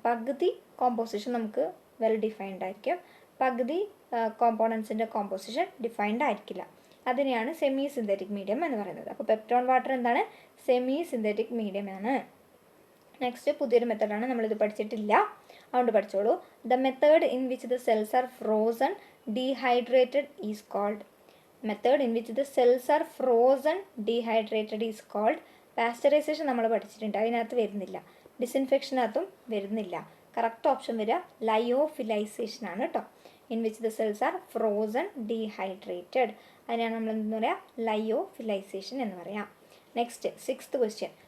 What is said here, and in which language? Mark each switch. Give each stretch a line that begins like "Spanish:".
Malayalam: പകുതി കോമ്പോസിഷൻ നമുക്ക് well defined ആയിരിക്കും, പകുതി കോമ്പോണൻസിൻ്റെ കോമ്പോസിഷൻ ഡിഫൈൻഡ് ആയിരിക്കില്ല. അതിനെയാണ് സെമി സിന്തറ്റിക് മീഡിയം എന്ന് പറയുന്നത്. അപ്പോൾ പെപ്റ്റോൺ വാട്ടർ എന്താണ്? സെമി സിന്തറ്റിക് മീഡിയം ആണ്. നെക്സ്റ്റ് പുതിയൊരു മെത്തേഡാണ്, നമ്മളിത് പഠിച്ചിട്ടില്ല, അതുകൊണ്ട് പഠിച്ചോളൂ.
English: The method in which the cells are frozen dehydrated is called. Method in which the cells are frozen dehydrated is called.
Malayalam: Pasteurisation നമ്മൾ പഠിച്ചിട്ടുണ്ട്, അതിനകത്ത് വരുന്നില്ല. ഡിസിൻഫെക്ഷനകത്തും വരുന്നില്ല. കറക്റ്റ് ഓപ്ഷൻ വരിക ലയോഫിലൈസേഷൻ ആണ് കേട്ടോ.
English: in which the cells are frozen dehydrated,
Malayalam: അതിനാണ് നമ്മൾ എന്താ പറയുക? ലയോഫിലൈസേഷൻ എന്ന് പറയാം. Next 6th question.